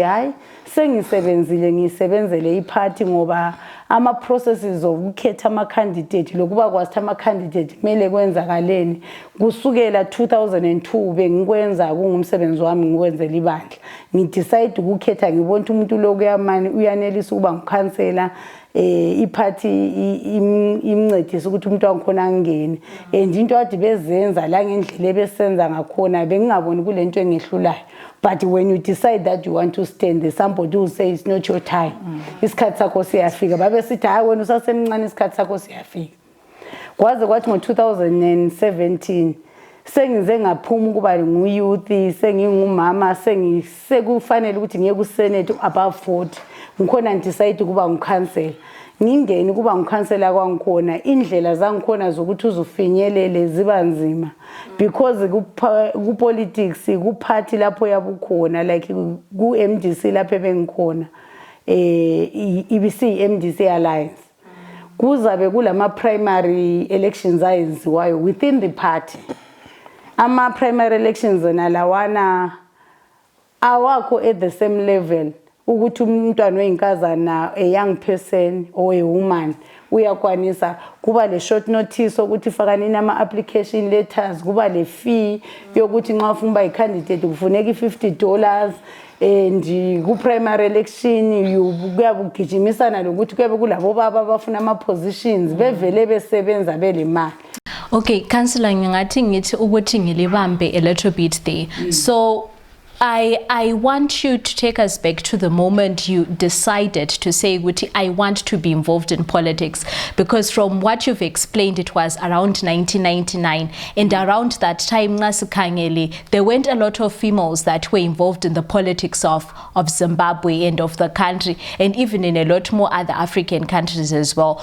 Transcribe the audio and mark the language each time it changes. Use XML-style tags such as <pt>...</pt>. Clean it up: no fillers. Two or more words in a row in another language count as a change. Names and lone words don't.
<nd>hayi sengisebenzile ngisebenzele iphathi ngoba ama-processes okukhetha ama-candidate lokuba kwasithi ama-candidate kumele kwenzakaleni kusukela 2002 bengikwenza kungumsebenzi wami ngikwenzela ibandla ngidecide ukukhetha ngibona umuntu lokuyamani uyanelisa ukuba ngikhansela iphathi imncedisa ukuthi umuntu wangikhona angene and into ade bezenza la ngendlela besenza ngakhona bengingaboni kulento engehlulayo.</nd> <en>But when you decide that you want to stand there, somebody will say it's not your time.</en> <nd>Isikhathi sakho siyafika. Babe sithi hayi wena usasemncane isikhathi sakho siyafika. Kwaze kwathi ngo-2017 sengize ngaphuma ukuba nguyouth sengingumama sekufanele ukuthi ngiye ku-Senate above 40 ngikhona decide ukuba ngikhansela ngingeni kuba ngikhansela kwangikhona indlela zangikhona zokuthi uzufinyelele ziba nzima because ku politics ku party lapho yabukhona like ku MDC lapho ebengikhona ibisi MDC alliance kuzabe kulama</nd> <en>primary elections</en> <nd>ayenziwayo</nd> <en>within the party.</en> <nd>Ama</nd> <en>primary elections</en> <nd>nalawana awakho</nd> <en>at the same level</en> <nd>ukuthi umntwana oyinkazana</nd> <en>a young person or a woman</en> <nd>uyakwanisa kuba le</nd> <en>short notice</en> <nd>ukuthi fakani nama</nd> <en>application letters</en> <nd>kuba le fee yokuthi nxa ufuna uba i-candidate kufuneka $50 and ku</nd> <en>primary election</en> <nd>kuyabugijimisana lokuthi kuyabe kulabo baba abafuna ama positions bevele besebenza belemali. Okay, Councillor, ngingathi ngithi ukuthi ngilibambe</nd> <en>a little bit there. So I want you to take us back to the moment you decided to say, I want to be involved in politics, because from what you've explained, it was around 1999, and around that time, there weren't a lot of females that were involved in the politics of Zimbabwe and of the country, and even in a lot more other African countries as well.</en>